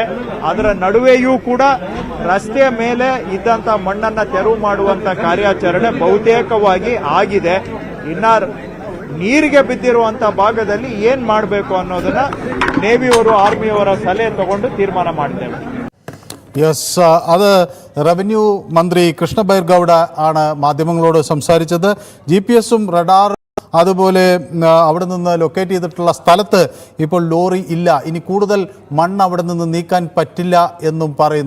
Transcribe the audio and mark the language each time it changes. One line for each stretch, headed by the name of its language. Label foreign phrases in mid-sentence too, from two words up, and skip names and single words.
Kannada: ಅದರ ನಡುವೆಯೂ ಕೂಡ ರಸ್ತೆಯ ಮೇಲೆ ಇದ್ದಂತ ಮಣ್ಣನ್ನ ತೆರವು ಮಾಡುವಂತ ಕಾರ್ಯಾಚರಣೆ ಬಹುತೇಕವಾಗಿ ಆಗಿದೆ. ಇನ್ನ ನೀರಿಗೆ ಬಿದ್ದಿರುವಂತ ಭಾಗದಲ್ಲಿ ಏನ್ ಮಾಡಬೇಕು ಅನ್ನೋದನ್ನ ನೇವಿಯವರು ಆರ್ಮಿಯವರ ಸಲಹೆ ತಗೊಂಡು ತೀರ್ಮಾನ ಮಾಡ್ತೇವೆ.
Malayalam: യെസ്, അത് റവന്യൂ മന്ത്രി കൃഷ്ണ ബൈർഗൌഡ ആണ് മാധ്യമങ്ങളോട് സംസാരിച്ചത്. GPS-ഉം റഡാർ അതുപോലെ അവിടെ നിന്ന് ലൊക്കേറ്റ് ചെയ്തിട്ടുള്ള സ്ഥലത്ത് ഇപ്പോൾ ലോറി ഇല്ല. ഇനി കൂടുതൽ മണ്ണ് അവിടെ നിന്ന് നീക്കാൻ പറ്റില്ല എന്നും പറയുന്നു.